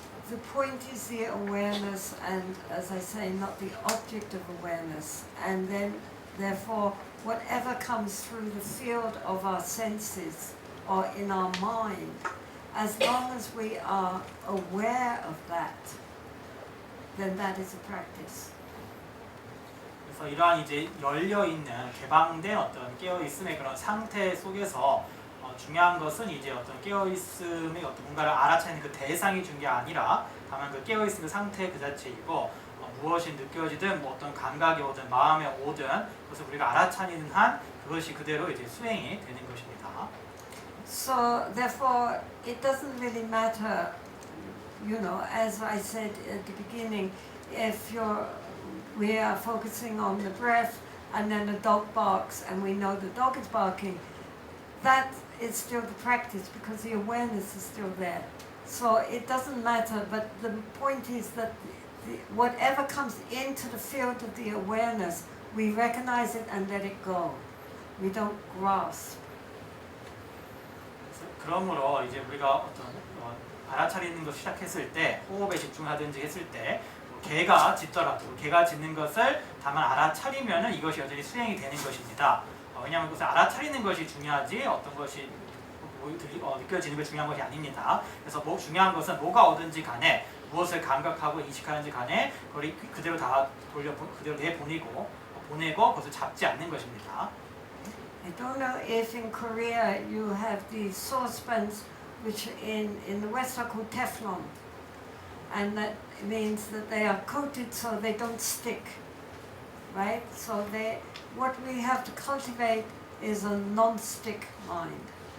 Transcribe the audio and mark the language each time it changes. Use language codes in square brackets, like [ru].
[en] The point is the awareness, and as I say, not the object of awareness. And then, therefore, whatever comes through the field of our senses or in our mind, as long as we are aware of that, then that is a practice. [ko] 그래서 이러한 이제 열려 있는 개방된 어떤 깨어 있음의 그런 상태 속에서 중요한 것은 이제 어떤 깨어 있음의 어떤 뭔가를 알아차리는 그 대상이 중요한 게 아니라 다만 그 깨어 있음의 상태 그 자체이고 무엇이 느껴지든 뭐 어떤 감각이 오든 마음에 오든 그것을 우리가 알아차리는 한 그것이 그대로 이제 수행이 되는 것입니다. [en] So therefore, it doesn't really matter, you know, as I said at the beginning, if we are focusing on the breath and then a dog barks and we know the dog is barking, that is still the practice because the awareness is still there. So it doesn't matter, but the point is that whatever comes into the field of the awareness, we recognize it and let it go. We don't grasp. [ko] 그러므로 이제 우리가 어떤 알아차리는 것을 시작했을 때 호흡에 집중하든지 했을 때 개가 짖더라도 개가 짖는 것을 다만 알아차리면은 이것이 여전히 수행이 되는 것입니다. 왜냐하면 그것을 알아차리는 것이 중요하지 어떤 것이 느껴지는 게 중요한 것이 아닙니다. 그래서 중요한 것은 뭐가 오든지 간에 무엇을 감각하고 인식하는지 간에 그걸 그대로 다 그대로 내보내고 그것을 잡지 않는 것입니다. [en] I don't know if in Korea you have these saucepans which in the West are called Teflon, and that means that they are coated so they don't stick, right? So what we have to cultivate is a non-stick mind.